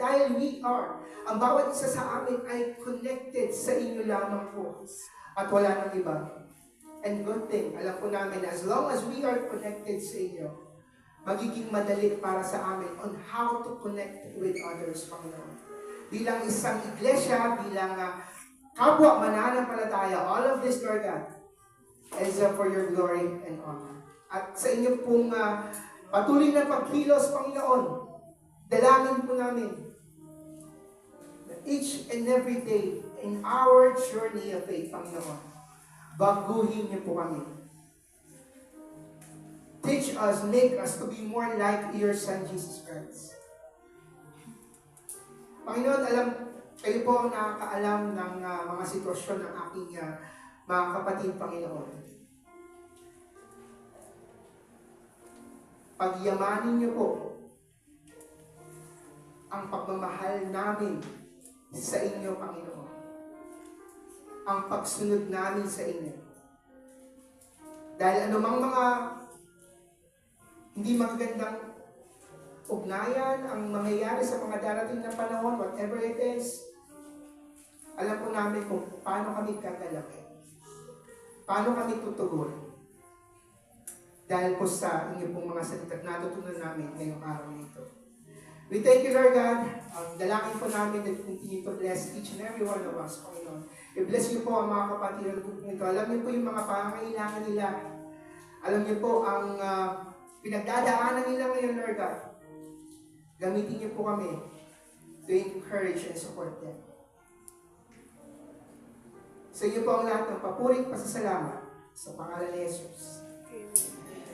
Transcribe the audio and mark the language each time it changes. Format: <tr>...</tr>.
<tl>Dahil ang bawat isa sa amin ay connected sa inyo lamang po. At wala nang iba.</tl> <en>And good thing, alam po namin, as long as we are connected sa inyo, magiging madali para sa amin on how to connect with others, Panginoon. Bilang isang iglesia, bilang kapwa mananampalataya, all of this, Lord God, is for your glory and honor.</en> <tl>At sa inyo pong patuloy na pagkilos, Panginoon, dalangin po namin that each and every day in our journey of faith, Panginoon, baguhin niyo po kami.</tl> <en>Teach us, make us to be more like your Son, Jesus Christ.</en> <tl>Panginoon, kayo po ang nakakaalam ng mga sitwasyon ng aking mga kapatid, Panginoon. Pagyamanin niyo po ang pagmamahal namin sa inyo, Panginoon. Ang pagsunod namin sa inyo. Dahil anumang mga hindi magagandang ugnayan ang mangyayari sa mga darating na panahon, whatever it is, alam po namin kung paano kami kagalapin. Paano kami tutugon. Dahil po sa inyo pong mga salita natutunan namin ngayong araw nito.</tl> <en>We thank you, Lord God. Dalangin po namin that continue to bless each and every one of us, Panginoon.</en> <tl>I-bless niyo po ang mga kapatid nito. Alam niyo po yung mga pangangailangan nila. Alam niyo po ang pinagdadaanan nila ngayon, Lord God. Gamitin niyo po kami to encourage and support them. Sa iyo po ang lahat ng papuring pasasalamat sa pangalan ni Jesus. Amen.</tl>